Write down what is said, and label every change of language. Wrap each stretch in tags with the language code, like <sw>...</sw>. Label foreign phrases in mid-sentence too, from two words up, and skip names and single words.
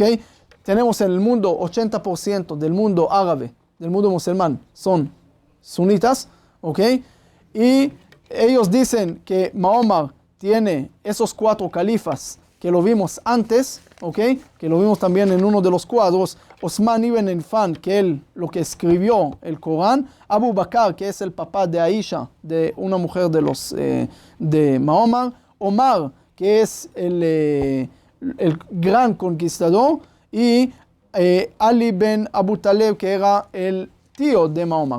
<es>Tenemos en el mundo 80% del mundo árabe, del mundo musulmán, son sunitas, ¿ok? Y ellos dicen que Mahoma tiene esos 4 califas que lo vimos antes, ¿ok? Que lo vimos también en uno de los cuadros. Osman ibn Affan, que él lo que escribió el Corán. Abu Bakr, que es el papá de Aisha, de una mujer de Mahoma. Omar, que es el gran conquistador. Y Ali ben Abu Talib, que era el tío de Mahoma.</es>